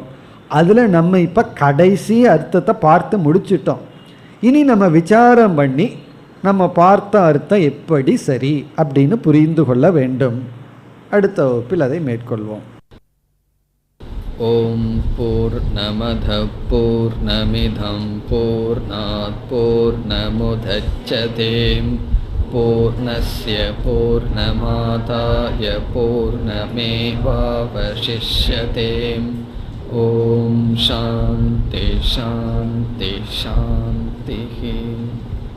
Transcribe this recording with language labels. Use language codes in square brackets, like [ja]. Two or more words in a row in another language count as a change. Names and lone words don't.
[ta] அதில் நம்ம இப்போ கடைசி அர்த்தத்தை பார்த்து முடிச்சிட்டோம். இனி நம்ம விசாரம் பண்ணி நம்ம பார்த்த அர்த்தம் எப்படி சரி அப்படின்னு புரிந்து கொள்ள வேண்டும். அடுத்த வகுப்பில் அதை மேற்கொள்வோம். [sa] ॐ पूर्णमदः पूर्णमिदं पूर्णात् पूर्णमुदच्यते पूर्णस्य पूर्णमादाय पूर्णमेवावशिष्यते. ॐ शान्तिः शान्तिः शान्तिः.